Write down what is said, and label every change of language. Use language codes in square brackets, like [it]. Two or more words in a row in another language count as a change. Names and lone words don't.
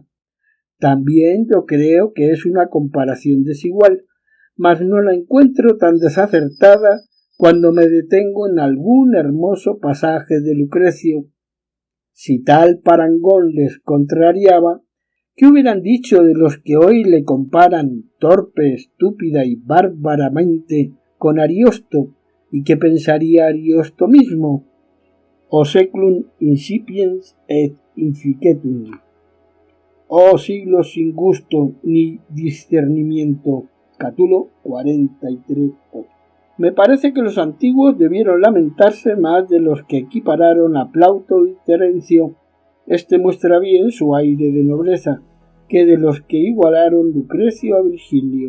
[es] También yo creo que es una comparación desigual, mas no la encuentro tan desacertada cuando me detengo en algún hermoso pasaje de Lucrecio. Si tal parangón les contrariaba, ¿qué hubieran dicho de los que hoy le comparan torpe, estúpida y bárbaramente con Ariosto? ¿Y qué pensaría Ariosto mismo? [la] O seclum incipiens et inficetum. [es] Oh siglos sin gusto ni discernimiento. Catulo 43:8. Me parece que los antiguos debieron lamentarse más de los que equipararon a Plauto y Terencio. Este muestra bien su aire de nobleza, que de los que igualaron Lucrecio a Virgilio.